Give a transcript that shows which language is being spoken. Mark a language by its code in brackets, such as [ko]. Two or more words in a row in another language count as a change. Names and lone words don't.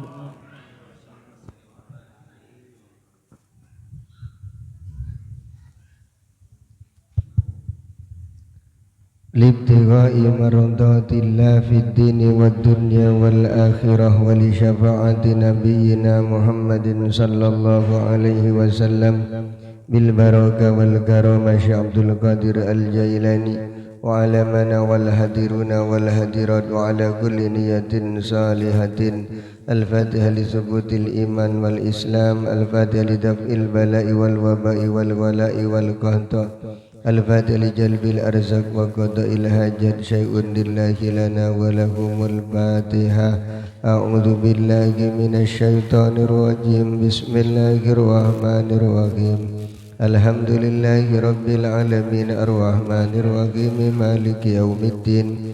[ar] لابتغاء مرضاة الله في الدين والدنيا والآخرة ولشفاعة نبينا محمد صلى الله عليه وسلم بالبركة والكرامة شيخ عبد القادر الجيلاني وعلى ما نوى الحاضرون والحاضرات وعلى كل نية صالحة. الفاتحة لثبوت الإيمان والإسلام، الفاتحة لدفع البلاء والوباء والغلاء والقحط، الفاتحة لجلب الأرزاق وقضاء الحاجات. شيء لله لنا ولهم الفاتحة. أعوذ بالله من الشيطان الرجيم. بسم الله الرحمن الرحيم. الحمد لله رب العالمين الرحمن الرحيم مالك يوم الدين.